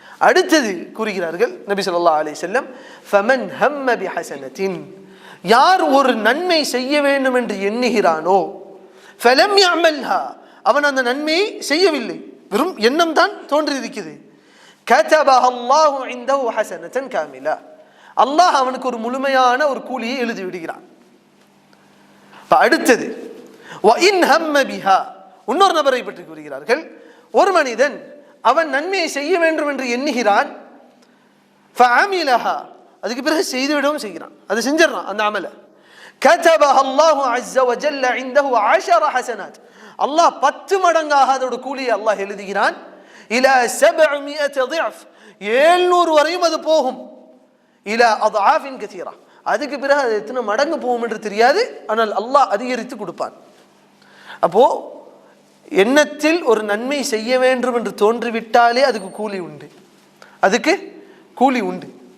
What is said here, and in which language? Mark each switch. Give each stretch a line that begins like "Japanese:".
Tamil: அடுத்தது கூறுகிறார்கள் நபி ஸல்லல்லாஹு அலைஹி வஸல்லம்,
Arabic: ஃபமன் ஹம்ம பிஹஸனத்தின்,
Tamil: யார் ஒரு நன்மை செய்ய வேண்டும் என்று எண்ணுகிறானோ,
Arabic: ஃபலம் யஅமல்ஹா,
Tamil: அவன் அந்த நன்மையை செய்யவில்லை, வெறும் எண்ணம் தான் தோன்றியிருக்கிறது,
Arabic: கதபஹ அல்லாஹு இன்தஹு ஹஸனத்தன் காமிலா,
Tamil: அல்லாஹ் அவனுக்கு ஒரு முழுமையான ஒரு கூலியை எழுதி விடுகிறான். அடுத்தது
Arabic: வ இன் ஹம்ம பிஹா,
Tamil: இன்னொரு நபரை பற்றி கூறுகிறார்கள், ஒரு மனிதன் அவன் நன்மையை செய்ய வேண்டும் என்று எண்ணுகிறான்,
Arabic: ஃபஅமிலஹா,
Tamil: அதுக்கு பிறகு செய்துவிடவும் செய்கிறான், அது செஞ்சிடறான் அந்த அமலை,
Arabic: كتبها الله عز وجل عنده 10 حسنات.
Tamil: அல்லாஹ் 10 மடங்காக அதோட கூலியை அல்லாஹ் எழுதுகிறான்.
Arabic: இலா 700 ضعف,
Tamil: 700 வரையும் அது போகும்.
Arabic: இலா அضعاف كثيرة,
Tamil: அதுக்கு பிறகு அது எத்தனை மடங்கு போகும் என்று தெரியாது, ஆனால் அல்லாஹ் அதிகரித்து கொடுப்பான். அப்போ எண்ணத்தில் ஒரு நன்மை செய்ய வேண்டும் என்று தோன்றிவிட்டாலே அதுக்கு கூலி உண்டு, அதுக்கு கூலி உண்டு.